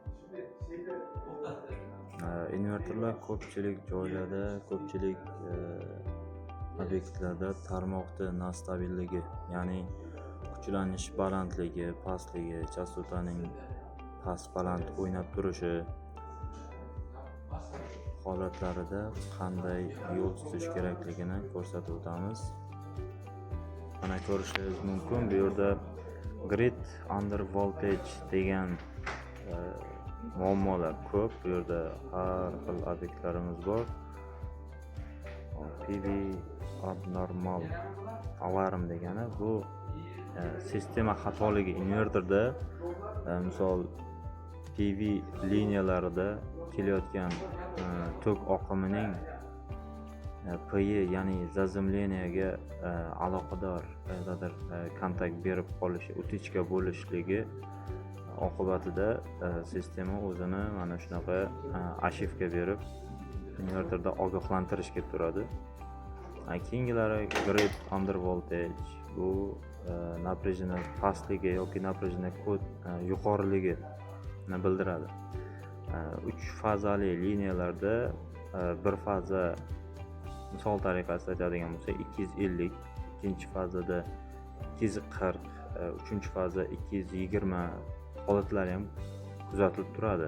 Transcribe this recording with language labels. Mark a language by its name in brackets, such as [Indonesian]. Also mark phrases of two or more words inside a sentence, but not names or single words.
[Uzbek] Invertorlar ko'pchilik joylarda, ko'pchilik obyektlarda tarmoqda nostabilligi, ya'ni kuchlanish balandligi, pastligi, chastotaning past-baland o'ynab turishi holatlarida qanday yo'l tutish kerakligini ko'rsatib o'tamiz. Mana ko'rishingiz mumkin, bu yerda [English] grid under voltage [Uzbek] degan muammolar ko'p. Bu yerda har xil obyektlarimiz bor. [English] PV abnormal alarm [Uzbek] degani bu sistema xatoligi invertorda, misol PV liniyalarida kelayotgan tok oqimining PI, ya'ni zazemleniyaga aloqador qayerdadir kontakt berib qolishi, utichka bo'lishligi oqibatida sistema o'zini mana shunaqa ashifga berib invertorda ogohlantirish kelib turadi. Keyingilari [English] grid under voltage, [Uzbek] bu напряжение pastligi yoki напряжение yuqoriligini bildiradi. 3 fazali liniyalarda bir faza, misol tariqasida aytadigan bo'lsak 250, ikkinchi fazada 240, uchinchi faza 220 holatlari ham kuzatilib turadi.